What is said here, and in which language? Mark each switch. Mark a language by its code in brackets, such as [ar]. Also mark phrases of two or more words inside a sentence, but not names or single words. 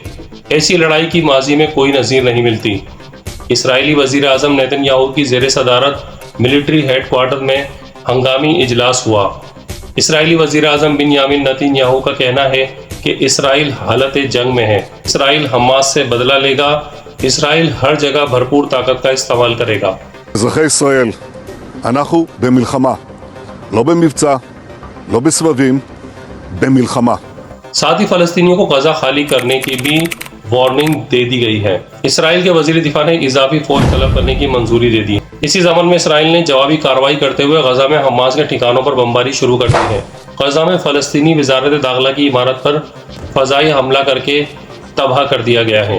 [ur] ایسی لڑائی کی ماضی میں کوئی نظیر نہیں ملتی۔ اسرائیلی وزیر اعظم نیتن یاہو کی زیر صدارت ملٹری ہیڈ کوارٹر میں ہنگامی اجلاس ہوا۔ اسرائیلی وزیر اعظم بنیامین نیتن یاہو کا کہنا ہے کہ اسرائیل حالت جنگ میں ہے۔ اسرائیل حماس سے بدلہ لے گا۔ اسرائیل ہر جگہ بھرپور طاقت کا استعمال کرے گا۔ [he] אזרחי ישראל, אנחנו במלחמה, לא במבצע, לא בסבבים, במלחמה. [ur] ساتھ ہی فلسطینیوں کو غزہ خالی کرنے کی بھی وارننگ دے دی گئی ہے۔ اسرائیل کے وزیر دفاع نے اضافی فوج طلب کرنے کی منظوری دے دی۔ اسی ضمن میں اسرائیل نے جوابی کارروائی کرتے ہوئے غزہ میں حماس کے ٹھکانوں پر بمباری شروع کر دی ہے۔ غزہ میں فلسطینی وزارت داخلہ کی عمارت پر فضائی حملہ کر کے تباہ کر دیا گیا ہے۔